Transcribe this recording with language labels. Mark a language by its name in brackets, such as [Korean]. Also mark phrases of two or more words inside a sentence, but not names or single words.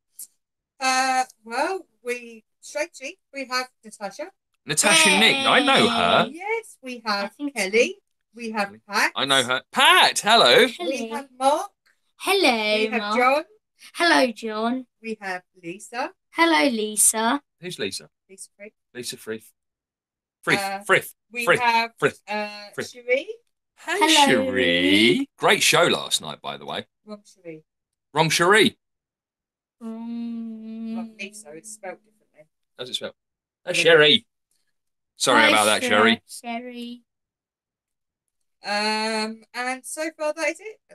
[English] Well, strangely, we have Natasha. Natasha Nick. I know her. Yes, we have think so. Kelly. We have Pat. I know her. Pat, hello. We have Mark. Hello, We have Mark. John. Hello, John. We have Lisa. Hello, Lisa. Who's Lisa? Lisa Frith. Lisa Frith. Frith. We Frith. have Frith. Frith. Cherie. Hey, Hello. Cherie. Great show last night, by the way. Wrong Cherie. Wrong Cherie. Wrong Lisa. It's spelled differently. How's it spelled? Sherry. Sorry Hi, about that, Sherry. Sherry. And so far that is it.